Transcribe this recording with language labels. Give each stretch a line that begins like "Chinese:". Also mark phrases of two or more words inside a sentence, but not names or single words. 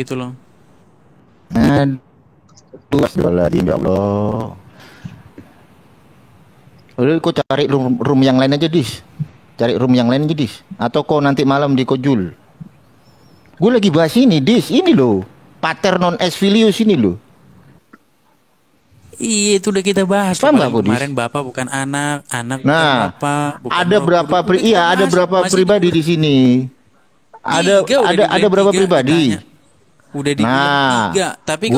Indonesian: Kamu nggak tahu gitu loh. Astagfirullahaladzim, ya Allah. Udah, kau cari room yang lain aja, Dis. Cari room yang lain aja, Dis. Atau kau nanti malam di Kojul. Gue lagi bahas ini, Dis. Ini loh.
Latin: Pater non est filius
Indonesian: ini loh. Iya, itu udah kita bahas. Paham nggak, Budis? Kemarin bapak bukan anak, anak bukan Nah, bapak. Bukan ada berapa ada berapa pribadi di sini? Ada berapa pribadi? Udah dibilang tiga, tapi